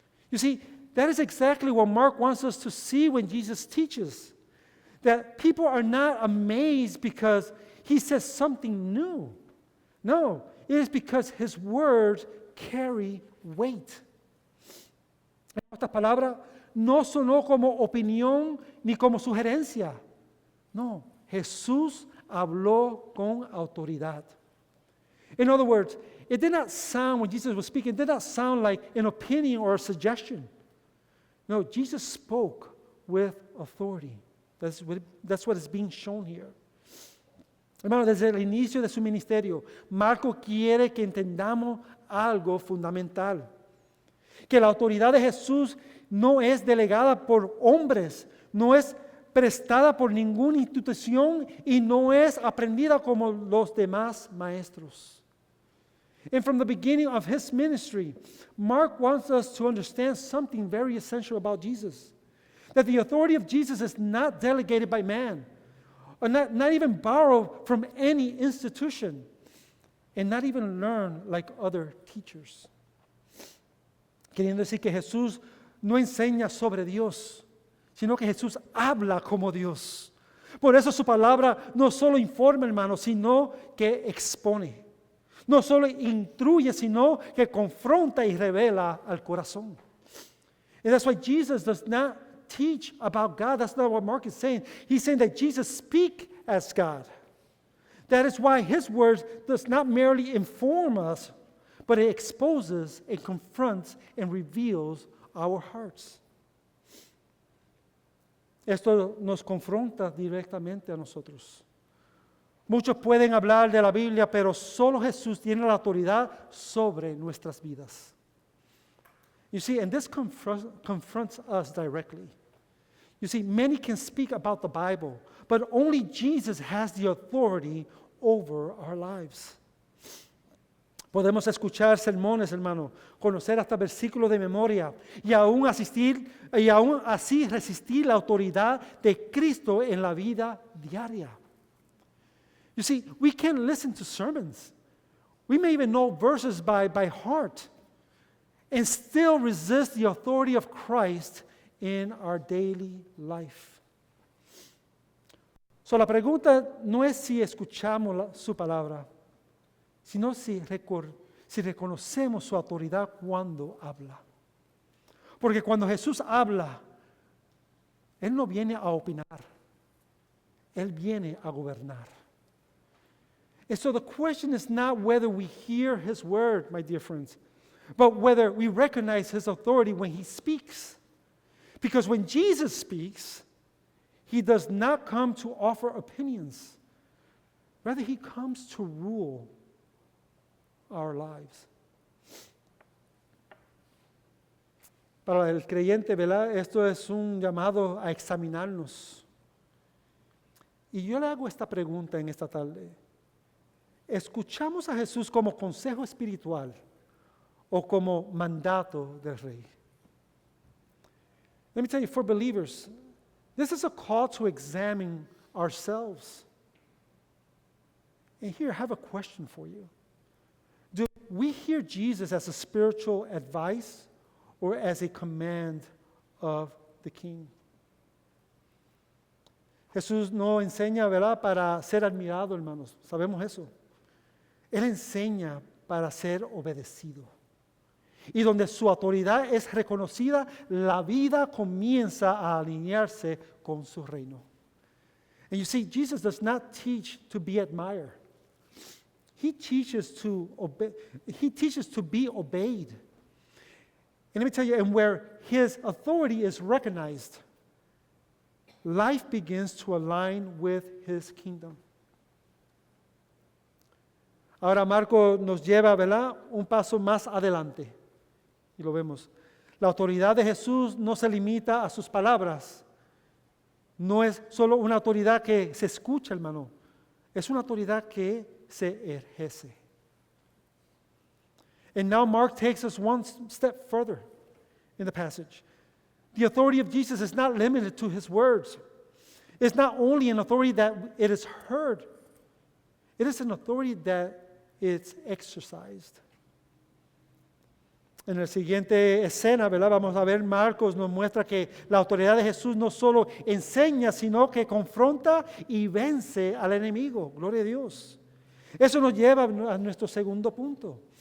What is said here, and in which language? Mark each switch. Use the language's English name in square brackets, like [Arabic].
[English] You see, that is exactly what Mark wants us to see when Jesus teaches. That people are not amazed because he says something new. No, it is because his words carry weight. [Spanish] Estas palabras no sonó como opinión ni como sugerencia. No, Jesús habló con autoridad. [English] In other words, it did not sound, when Jesus was speaking, it did not sound like an opinion or a suggestion. No, Jesus spoke with authority. That's what is being shown here. [Spanish] Hermano, desde el inicio de su ministerio, Marco quiere que entendamos algo fundamental. Que la autoridad de Jesús no es delegada por hombres, no es prestada por ninguna institución y no es aprendida como los demás maestros. [English] And from the beginning of his ministry, Mark wants us to understand something very essential about Jesus. That the authority of Jesus is not delegated by man, or not even borrowed from any institution, and not even learned like other teachers. [Spanish] Queriendo decir que Jesús no enseña sobre Dios, sino que Jesús habla como Dios. Por eso su palabra no solo informa, hermano, sino que expone. No solo instruye, sino que confronta y revela al corazón. [English] And that's why Jesus does not teach about God. That's not what Mark is saying. He's saying that Jesus speaks as God. That is why his words does not merely inform us, but it exposes, it confronts, and reveals our hearts. [Spanish] Esto nos confronta directamente a nosotros. Muchos pueden hablar de la Biblia, pero solo Jesús tiene la autoridad sobre nuestras vidas. [English] You see, and this confronts us directly. You see, many can speak about the Bible, but only Jesus has the authority over our lives. [Spanish] Podemos escuchar sermones, hermano, conocer hasta versículos de memoria y aún así resistir la autoridad de Cristo en la vida diaria. [English] You see, we can listen to sermons. We may even know verses by heart and still resist the authority of Christ in our daily life. So [Spanish] la pregunta no es si escuchamos su palabra, sino si reconocemos su autoridad cuando habla. Porque cuando Jesús habla, Él no viene a opinar, Él viene a gobernar. [English] And so the question is not whether we hear His word, my dear friends, but whether we recognize His authority when He speaks. Because when Jesus speaks, He does not come to offer opinions. Rather, He comes to rule our lives. [Spanish] Para el creyente, ¿verdad? Esto es un llamado a examinarnos. Y yo le hago esta pregunta en esta tarde. ¿Escuchamos a Jesús como consejo espiritual o como mandato del Rey? [English] Let me tell you, for believers, this is a call to examine ourselves. And here, I have a question for you. Do we hear Jesus as a spiritual advice or as a command of the King? [Spanish] Jesús no enseña, ¿verdad?, para ser admirado, hermanos. Sabemos eso. Él enseña para ser obedecido. Y donde su autoridad es reconocida, la vida comienza a alinearse con su reino. [English] And you see, Jesus does not teach to be admired. He teaches to obey. He teaches to be obeyed. And let me tell you, and where His authority is recognized, life begins to align with His kingdom. [Spanish] Ahora Marco nos lleva, ¿verdad?, un paso más adelante. Y lo vemos. La autoridad de Jesús no se limita a sus palabras. No es solo una autoridad que se escucha, hermano. Es una autoridad que se ejerce. [English] And now Mark takes us one step further in the passage. The authority of Jesus is not limited to His words. It's not only an authority that it is heard. It is an authority that it's exercised. [Spanish] En la siguiente escena, ¿verdad?, vamos a ver, Marcos nos muestra que la autoridad de Jesús no solo enseña, sino que confronta y vence al enemigo. Gloria a Dios. Eso nos lleva a nuestro segundo punto.